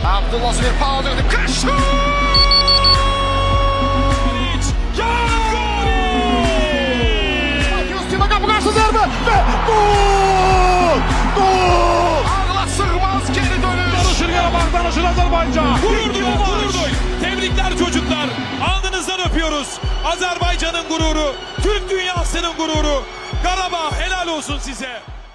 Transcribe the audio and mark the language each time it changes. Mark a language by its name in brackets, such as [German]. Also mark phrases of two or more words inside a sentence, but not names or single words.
[Turkish] Abdullah Zübeyir Pavlov'da kaçtı! [Azerbaijani] Qapı qarşı zərbə və gol! Gol! Ağla sığmaz geri dönüş! Danışır Qarabağ, danışır Azərbaycan. [Turkish] Gurur duyduk. Tebrikler çocuklar. Alnınızdan öpüyoruz. Azerbaycan'ın gururu, Türk dünyasının gururu. Karabağ helal olsun size.